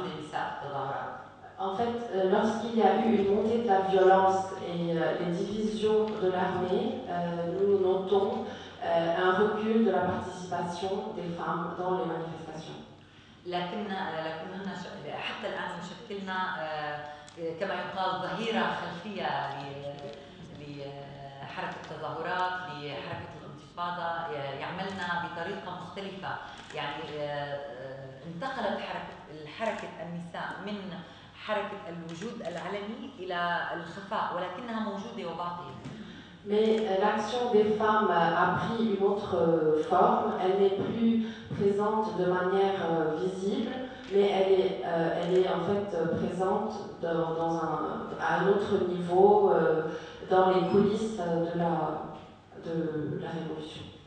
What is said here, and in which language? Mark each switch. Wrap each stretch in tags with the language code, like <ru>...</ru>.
<fr>lorsqu'il y a eu une montée de la violence et les divisions de l'armée, nous notons un recul de la participation des femmes dans les manifestations.</fr> <ar>لكن حتى الآن مشكلنا كما يقال ظهيرة خلفية لحركة التظاهرات، لحركة الانتفاضة، يعملنا بطريقة مختلفة. يعني انتقلت حركة النساء من حركة الوجود العلني إلى الخفاء، ولكنها موجودة وباقية.</ar> <fr>Mais l'action des femmes a pris une autre forme, elle n'est plus présente de manière visible, mais elle est en fait présente à un autre niveau, dans les coulisses de la révolution.</fr>